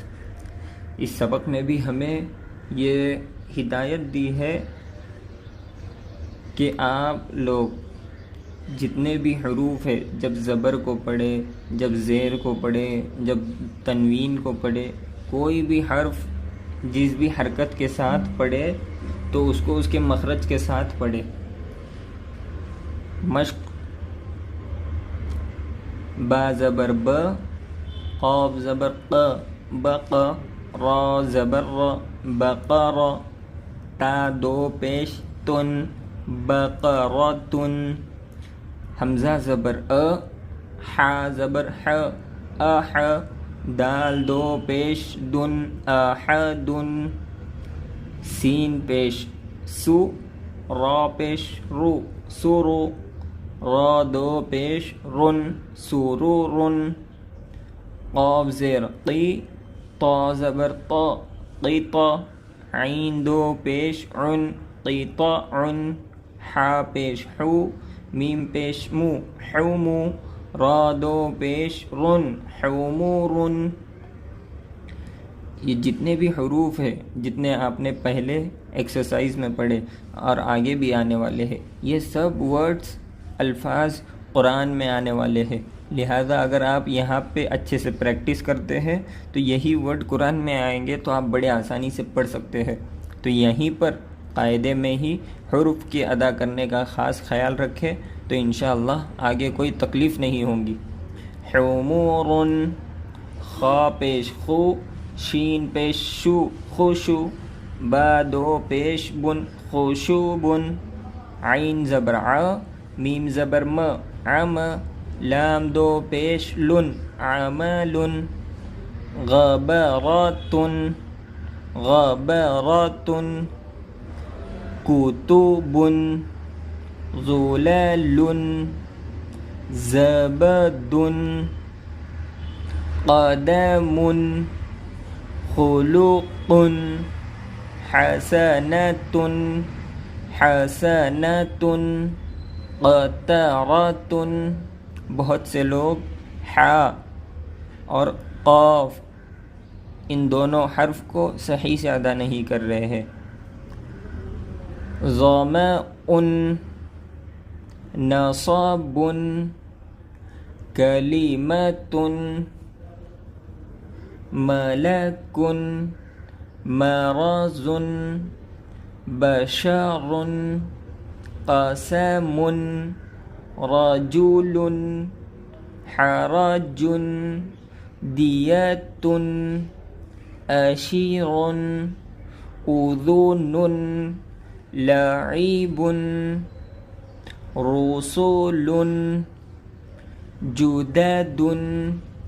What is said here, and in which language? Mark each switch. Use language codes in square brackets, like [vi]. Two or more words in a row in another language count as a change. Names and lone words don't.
[ur] اس سبق میں بھی ہمیں یہ ہدایت دی ہے کہ آپ لوگ جتنے بھی حروف ہے، جب زبر کو پڑھے، جب زیر کو پڑھے، جب تنوین کو پڑھے، کوئی بھی حرف جس بھی حرکت کے ساتھ پڑھے تو اس کو اس کے مخرج کے ساتھ پڑھے۔ مشق: با زبر ب، قاف زبر ق، بق، را زبر ر، بقر، تا دو پیش تن، بقرتن، حمزہ زبر ا، حا زبر ح، اح، دال دو پیش دن، احدن، سین پیش سو، را پیش رو، سرو، را دو پیش رن، سرورن، قاف زیر قی، طا زبر طا، قطا، عین دو پیش عن، قطع، حا پیش حو، میم پیش مو، حومو، را دو پیش رن، حومورن۔ یہ جتنے بھی حروف ہیں، جتنے آپ نے پہلے ایکسرسائز میں پڑھے اور آگے بھی آنے والے ہیں، یہ سب ورڈز، الفاظ قرآن میں آنے والے ہیں، لہذا اگر آپ یہاں پہ اچھے سے پریکٹس کرتے ہیں تو یہی ورڈ قرآن میں آئیں گے تو آپ بڑے آسانی سے پڑھ سکتے ہیں۔ تو یہیں پر قاعدے میں ہی حروف کی ادا کرنے کا خاص خیال رکھیں تو [ar] انشاءاللہ [ur] آگے کوئی تکلیف نہیں ہوگی۔ حمورن، خا پیش خو، شین پیش شو، خوشو، با دو پیش بن، خوشوبن، عین زبر ع، میم زبر م، عم، لام دو پیش لن، عملن، [ar] غبرتن، غبرتن، کتب، ظلال، زبد قدم خلق حسنة حسنة قطرة. [ur] بہت سے لوگ حا اور قاف ان دونوں حرف کو صحیح سے ادا نہیں کر رہے ہیں. [ar] ظمأ نصب کلمۃ ملک مرض بشر قسم رجل حرج دیت اشیر اذن لعیب رسول جدد